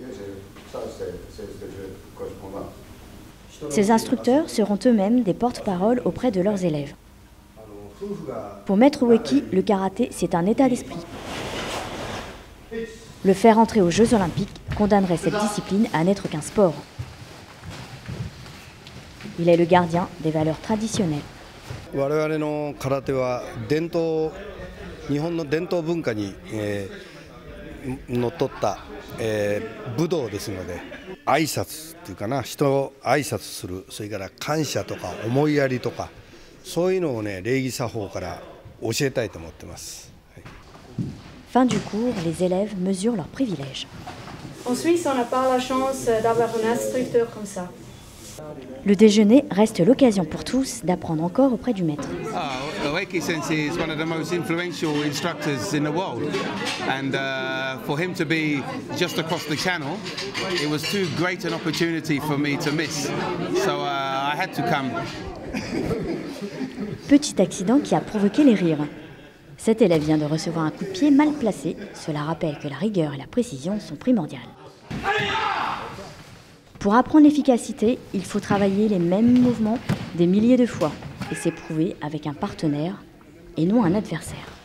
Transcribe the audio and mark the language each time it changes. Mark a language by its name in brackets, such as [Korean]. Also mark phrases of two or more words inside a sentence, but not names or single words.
[French] Ces instructeurs seront eux-mêmes des porte-paroles auprès de leurs élèves. Pour Maître Ueki, le karaté, c'est un état d'esprit. Le faire entrer aux Jeux Olympiques condamnerait cette discipline à n'être qu'un sport. Il est le gardien des valeurs traditionnelles. [Japanese] 我々の空手は日本の伝統文化にのっとった武道ですので、挨拶っていうかな、人を挨拶する、それから感謝とか思いやりとか、そういうのをね、礼儀作法から教えたいと思ってます。 [French] Fin du cours, les élèves mesurent leurs privilèges. En Suisse, on n'a pas la chance d'avoir un instructeur comme ça. Le déjeuner reste l'occasion pour tous d'apprendre encore auprès du maître. [English] Ueki-sensei is one of the most influential instructors in the world, and for him to be just across the channel, it was too great an opportunity for me to miss. So I had to come. [French] Petit accident qui a provoqué les rires. Cet élève vient de recevoir un coup de pied mal placé. Cela rappelle que la rigueur et la précision sont primordiales. Pour apprendre l'efficacité, il faut travailler les mêmes mouvements des milliers de fois et s'éprouver avec un partenaire et non un adversaire.